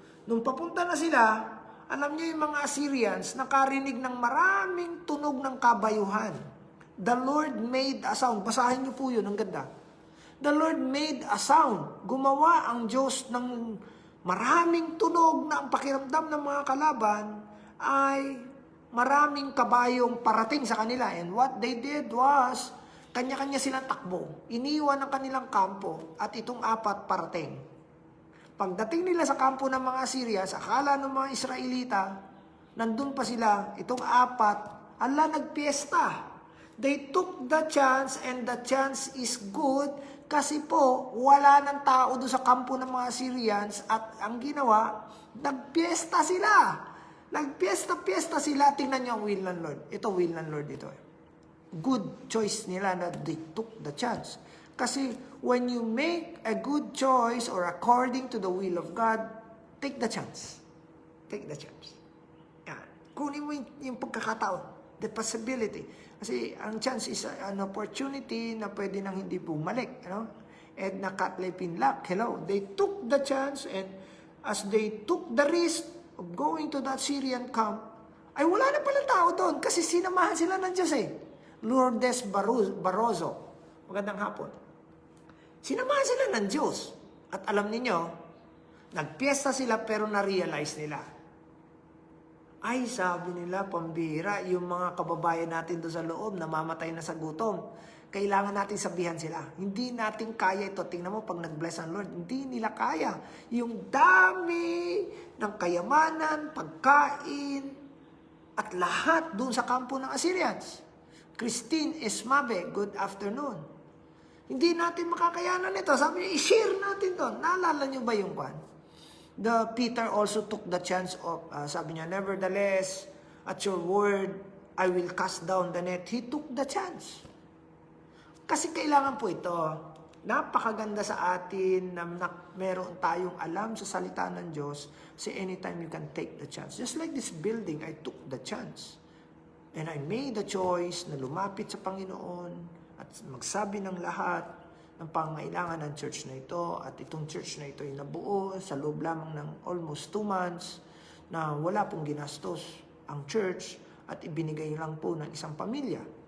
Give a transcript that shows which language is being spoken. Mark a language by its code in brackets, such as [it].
[tl] Nung papunta na sila, alam niyo yung mga Assyrians, nakarinig ng maraming tunog ng kabayuhan. [en] The Lord made a sound. [tl] Basahin niyo po yun, ang ganda. [en] The Lord made a sound. [tl] Gumawa ang Diyos ng maraming tunog na ang pakiramdam ng mga kalaban ay maraming kabayong parating sa kanila. [en] And what they did was, [tl] kanya-kanya silang takbo. Iniwan ang kanilang kampo at itong 4 parating. Pagdating nila sa kampo ng mga Assyrians, akala ng mga Israelita, nandun pa sila, itong 4, nagpiesta. [en] They took the chance and the chance is good [tl] kasi po wala ng tao doon sa kampo ng mga Syrians at ang ginawa, nagpiesta sila. Nagpiesta sila. Tingnan niyo ang will ng Lord. Ito will ng Lord ito. [en] Good choice nila na they took the chance. Kasi when you make a good choice or according to the will of God, take the chance. Take the chance. Yan. [tl] Kunin mo yung pagkakataon. [en] The possibility. [tl] Kasi ang chance is an opportunity na pwede nang hindi bumalik. Edna Catley Pinlock, hello. [en] They took the chance and as they took the risk of going to that Syrian camp, [tl] ay wala na pala tao doon kasi sinamahan sila ng Diyos eh. Lourdes Barroso, magandang hapon. Sinamahan sila ng Diyos. At alam niyo, nagpiesta sila pero na-realize nila. Ay, sabi nila, pambira, yung mga kababayan natin doon sa loob, namamatay na sa gutom. Kailangan natin sabihan sila. Hindi natin kaya ito. Tingnan mo, pag nag-bless ang Lord, hindi nila kaya. Yung dami ng kayamanan, pagkain, at lahat doon sa kampo ng Assyrians. Christine Esmabe, [en] good afternoon. [tl] Hindi natin makakayanan ito. Sabi niya, i-share natin to. Naalala niyo ba yung kwan? [en] Peter also took the chance of, [tl] sabi niya, [en] nevertheless, at your word, I will cast down the net. He took the chance. [tl] Kasi kailangan po ito, napakaganda sa atin na meron tayong alam sa salita ng Diyos, kasi anytime [en] you can take the chance. Just like this building, I took the chance. And I made the choice [tl] na lumapit sa Panginoon at magsabi ng lahat ng pangailangan ng church na ito. At itong church na ito ay nabuo sa loob lamang ng almost 2 months na wala pong ginastos ang church at ibinigay lang po ng isang pamilya.